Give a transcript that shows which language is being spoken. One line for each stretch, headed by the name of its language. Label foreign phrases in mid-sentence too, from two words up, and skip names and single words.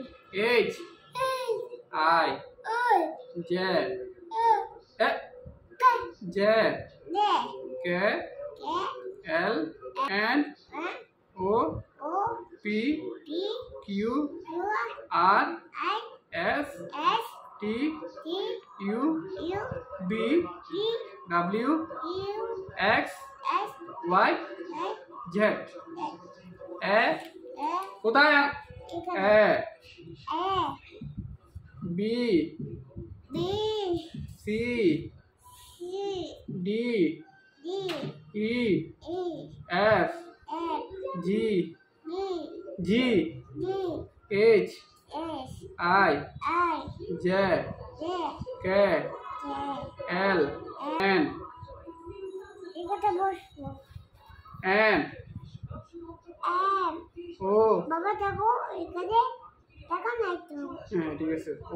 English: H I O J O J D K L and O O P P Q Q R I S S T T U U B B W U X S Y I Z A কোথায় A B B C C D D E E F F G B G D H S I I J J K J L N
Bangla: এখানে বসবো
English: N M O
Bangla: বাবা দেখো এখানে দেখা নাই তো হ্যাঁ ঠিক আছে O